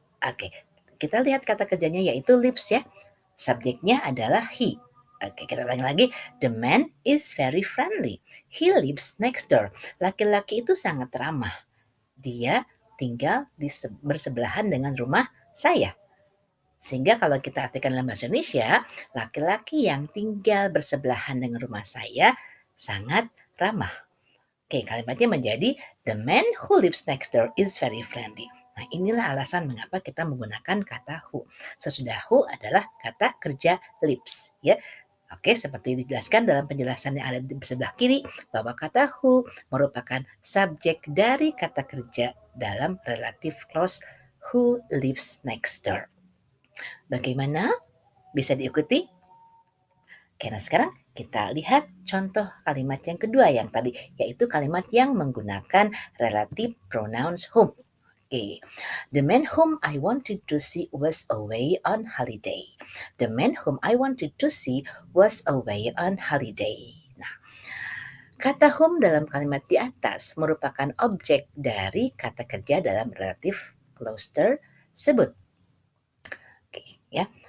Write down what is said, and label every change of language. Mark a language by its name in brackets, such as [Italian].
[Indonesian] Oke, kita lihat kata kerjanya yaitu lives ya. Subjeknya adalah he. Oke, kita ulangi lagi. [English] The man is very friendly. He lives next door. [Indonesian] Laki-laki itu sangat ramah. Dia tinggal bersebelahan dengan rumah saya. Sehingga kalau kita artikan dalam bahasa Indonesia, laki-laki yang tinggal bersebelahan dengan rumah saya sangat ramah. [English] Oke, kalimatnya menjadi the man who lives next door is very friendly. [Indonesian] Nah, inilah alasan mengapa kita menggunakan kata who. Sesudah who adalah kata kerja lives, ya. Oke, seperti dijelaskan dalam penjelasan yang ada di sebelah kiri bahwa kata who merupakan subjek dari kata kerja dalam relative clause who lives next door. Bagaimana? Bisa diikuti? Oke, nah sekarang kita lihat contoh kalimat yang kedua yang tadi, yaitu kalimat yang menggunakan relative pronouns whom. [English] Oke, the man whom I wanted to see was away on holiday. The man whom I wanted to see was away on holiday. [Indonesian] Nah, kata whom dalam kalimat di atas merupakan objek dari kata kerja dalam relative clause tersebut. Oke, ya.